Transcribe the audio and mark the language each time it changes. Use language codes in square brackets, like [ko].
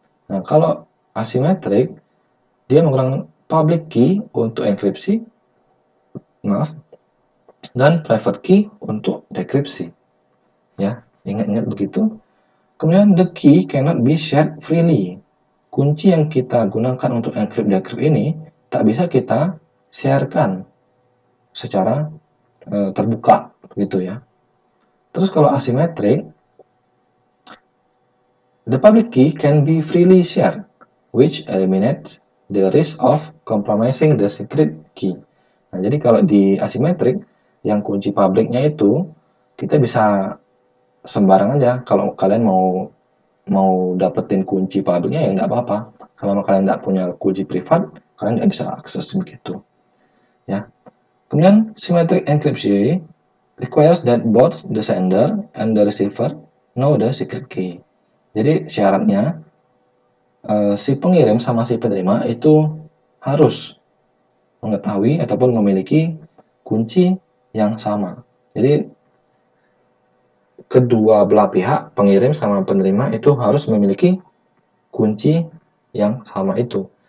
[id] Nah, kalau asimetrik dia menggunakan public key untuk enkripsi, dan private key untuk dekripsi. Ya, ingat-ingat begitu. Kemudian [en] the key cannot be shared freely. [id] Kunci yang kita gunakan untuk encrypt-decrypt ini tak bisa kita sharekan secara terbuka gitu ya. Terus kalau asimetrik, [en] the public key can be freely shared, which eliminates the risk of compromising the secret key. [id] Nah, jadi kalau di asimetrik, yang kunci publiknya itu kita bisa sembarang aja. Kalau kalian mau dapetin kunci publiknya ya nggak apa-apa. Kalau kalian nggak punya kunci privat, kalian nggak bisa akses begitu. Ya. Kemudian [en] symmetric encryption requires that both the sender and the receiver know the secret key. [id] Jadi syaratnya si pengirim sama si penerima itu harus mengetahui ataupun memiliki kunci yang sama. Jadi kedua belah pihak, pengirim sama penerima itu harus memiliki kunci yang sama itu.